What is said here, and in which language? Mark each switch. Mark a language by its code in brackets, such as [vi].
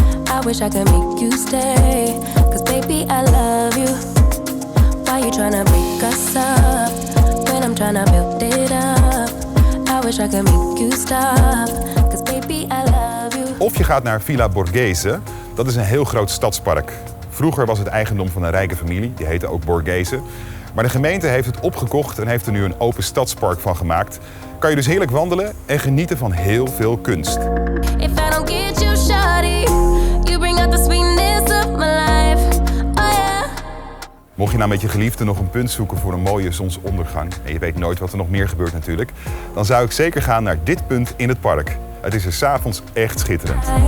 [en] I wish I could make you stay, 'cause baby I love you. Why you tryna break us up, when I'm tryna build it up. I wish I could make you stop, 'cause baby I love you. [nl] Of je gaat naar Villa Borghese, dat is een heel groot stadspark. Vroeger was het eigendom van een rijke familie, die heette ook Borghese. Maar de gemeente heeft het opgekocht en heeft er nu een open stadspark van gemaakt. Kan je dus heerlijk wandelen en genieten van heel veel kunst. [en] If I don't get you, shawty, you bring out the sweetness of my life. Oh yeah. [nl] Mocht je nou met je geliefde nog een punt zoeken voor een mooie zonsondergang, en je weet nooit wat er nog meer gebeurt natuurlijk, dan zou ik zeker gaan naar dit punt in het park. Het is er 's avonds echt schitterend.